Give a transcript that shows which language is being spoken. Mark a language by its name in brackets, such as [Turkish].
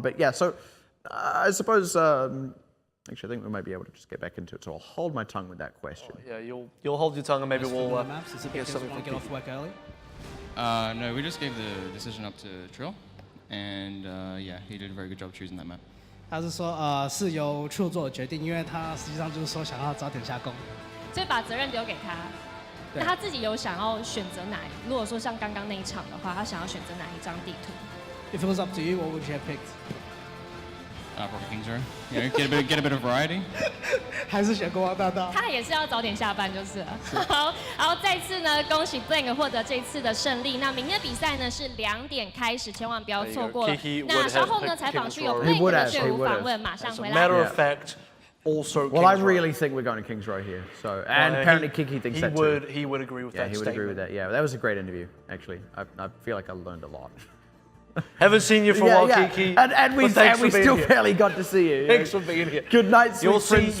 [English] But yeah, so I suppose, actually, I think we might be able to just get back into it, so I'll hold my tongue with that question. Yeah, you'll hold your tongue, and maybe we'll get something to get off work early. No, we just gave the decision up to Trill, and yeah, he did a very good job choosing that map. [Chinese] 他是说，是由 True 做的决定，因为他实际上就是说想要早点下工，所以把责任丢给他。那他自己有想要选择哪？如果说像刚刚那一场的话，他想要选择哪一张地图 [English] ？If it was up to you, what would you have picked? Probably Kings Row. Get a bit of variety. [Chinese] 还是选国王大道？他也是要早点下班就是了。好，然后再次呢，恭喜 Blank 获得这次的胜利。那明天的比赛呢是2点开始，千万不要错过了。那稍后呢，采访区有 Blank 的队伍访问，马上回来。 [English] Matter of fact. Also, well, I really think we're going to Kings Row here. So, and apparently Kiki thinks that too. He would agree with that. Yeah, he would agree with that. Yeah, that was a great interview. Actually, I feel like I learned a lot. Haven't seen you for a while, Kiki. And we still barely got to see you. Thanks for being here. Good night, sweet prince.